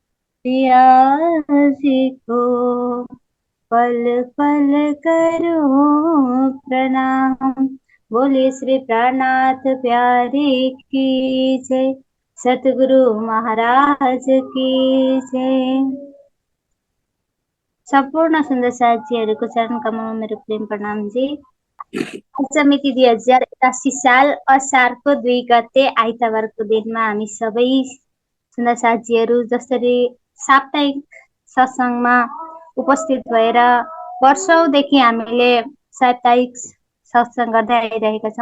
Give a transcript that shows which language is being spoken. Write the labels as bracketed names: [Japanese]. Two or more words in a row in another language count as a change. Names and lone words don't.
[Hindi] पियासी को पल पल करो प्रणाम। बोले श्री प्राणनाथ प्यारे की जय। सतगुरु महाराज की जय। [Nepali] संपूर्ण सुंदर साथीहरूको चरण कमलमा मेरो प्रेम प्रणाम जी। मिति 2081 साल असारको 2 गते आइतबारको दिनमा हामी सबै सुन्दर साथीहरू जसरी साप्ताहिक सत्सङ्गमा उपस्थित भएर वर्षौंदेखि हामीले साप्ताहिक सत्सङ्ग गर्दै आइरहेका छौँ।